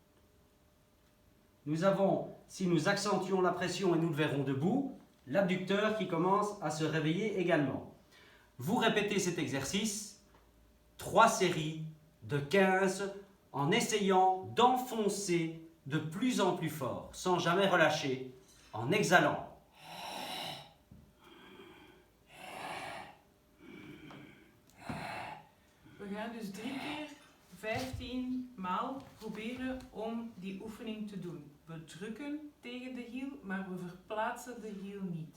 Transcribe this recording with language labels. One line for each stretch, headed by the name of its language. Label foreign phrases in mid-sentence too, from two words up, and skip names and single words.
French: Nous avons, si nous accentuons la pression et nous le verrons debout, l'abducteur qui commence à se réveiller également. Vous répétez cet exercice 3 séries de 15 en essayant d'enfoncer de plus en plus fort, sans jamais relâcher, en exhalant.
Dutch: We gaan dus 3 keer 15 maal proberen om die oefening te doen. We drukken tegen de hiel, maar we verplaatsen de hiel niet.